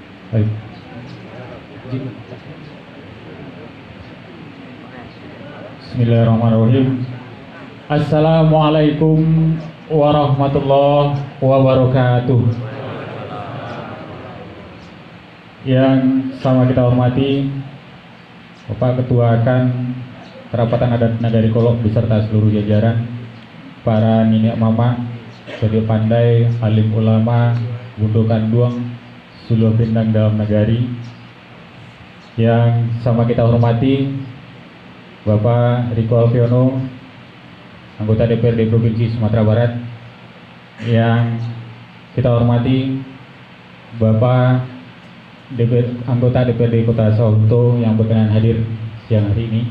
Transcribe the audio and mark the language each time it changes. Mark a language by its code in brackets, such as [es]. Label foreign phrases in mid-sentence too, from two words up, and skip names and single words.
[id] Baik. [ar] بسم الله الرحمن الرحيم. السلام عليكم ورحمة الله وبركاته. [id] Yang sama kita hormati Bapak Ketua Akan Kerapatan Adat Nagari Kolok beserta seluruh jajaran, para nenek mama, jadi pandai, alim ulama, Bundo Kanduang, Suluh Bintang dalam Nagari. Yang sama kita hormati Bapak Riko Alfiono, anggota DPRD Provinsi Sumatera Barat. Yang kita hormati Bapak anggota DPRD Kota Sawalunto yang berkenan hadir siang hari ini.